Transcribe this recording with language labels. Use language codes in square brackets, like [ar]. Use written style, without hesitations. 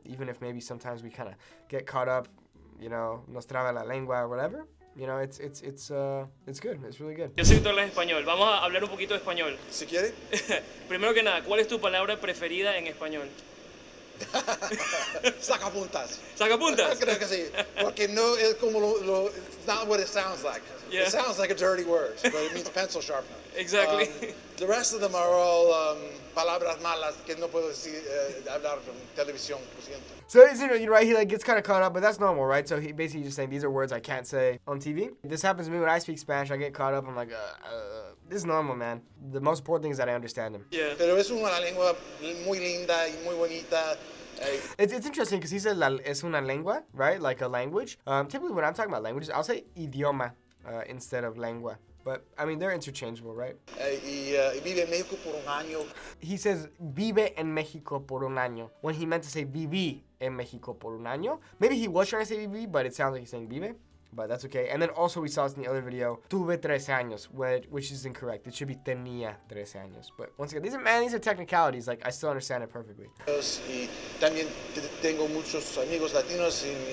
[en] Even if maybe sometimes we kind of get caught up, [es] nos traba la lengua [en] or whatever. It's good. It's really good. [es] Yo sé que tú hablas español. Vamos a hablar un poquito de español. Si quiere. Primero que nada, ¿cuál es tu palabra preferida en español? Sacapuntas. ¿Sacapuntas? Creo que sí. Porque no es como [en] not what it sounds like. Yeah. It sounds like a dirty word, but it means pencil sharpener. Exactly. The rest of them are all [es] palabras malas que no puedo decir, hablar en televisión, lo siento. [en] So it's right. He gets kind of caught up, but that's normal, right? So he basically just saying these are words I can't say on TV. This happens to me when I speak Spanish. I get caught up. I'm like, this is normal, man. The most important thing is that I understand him. Yeah. [es] Pero es una lengua muy linda y muy bonita. [en] It's interesting because he said es una lengua, right? Like a language. Typically when I'm talking about languages, I'll say idioma instead of lengua. But, I mean, they're interchangeable, right? [es] Y vive en México por un año. [en] He says, [es] vive en México por un año, [en] when he meant to say [es] viví en México por un año. [en] Maybe he was trying to say viví, but it sounds like he's saying vive. But that's okay. And then also we saw this in the other video, [es] tuve 13 años, [en] which is incorrect. It should be [es] tenía 13 años. [en] But once again, these are technicalities. Like, I still understand it perfectly. [es] Y también tengo muchos amigos latinos